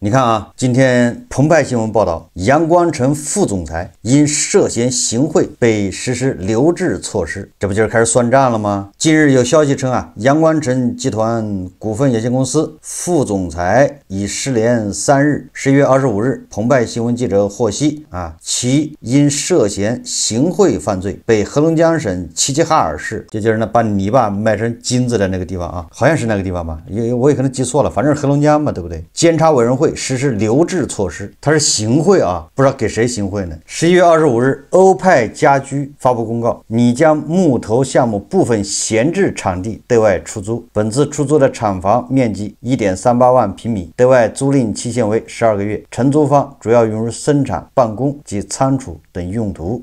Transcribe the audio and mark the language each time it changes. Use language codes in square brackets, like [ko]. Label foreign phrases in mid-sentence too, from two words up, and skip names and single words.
[zh] 你看啊，今天澎湃新聞報道，陽光城副總裁因涉嫌行賄被實施留置措施，這不就是開始算賬了嗎？近日有消息稱啊，陽光城集團股份有限公司副總裁已失联3日。11月25日，澎湃新聞記者獲悉其因涉嫌行贿犯罪，被黑龙江省齊齊哈爾市，这就是把泥巴卖成金子的那个地方啊，好像是那個地方吧，我也可能記錯了，反正是黑龍江嘛，對不對？監察委員會實施留置措施，它是行贿啊，不知道給誰行贿呢？11月25日，歐派家居發布公告，擬將木頭項目部分閒置場地對外出租，本次出租的廠房面積 1.38萬平米，對外租賃期限為12個月，承租方主要用於生產、辦公及倉儲等用途。